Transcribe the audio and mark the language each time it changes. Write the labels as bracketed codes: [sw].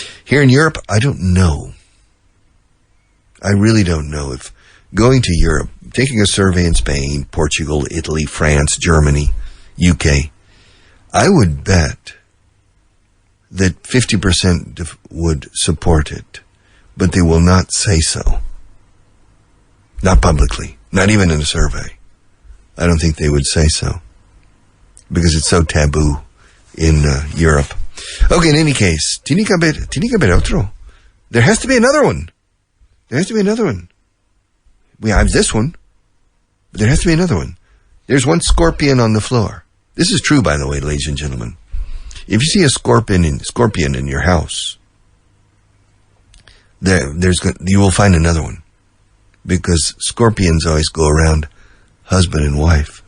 [en] Here in Europe, I don't know. I really don't know if going to Europe, taking a survey in Spain, Portugal, Italy, France, Germany, UK, I would bet that 50% would support it, but they will not say so. Not publicly, not even in a survey. I don't think they would say so, because it's so taboo in Europe. Okay, in any case, [es] tiene que haber otro. [en] There has to be another one. There has to be another one. We have this one, but there has to be another one. There's one scorpion on the floor. This is true, by the way, ladies and gentlemen. If you see a scorpion in your house, you will find another one, because scorpions always go around husband and wife.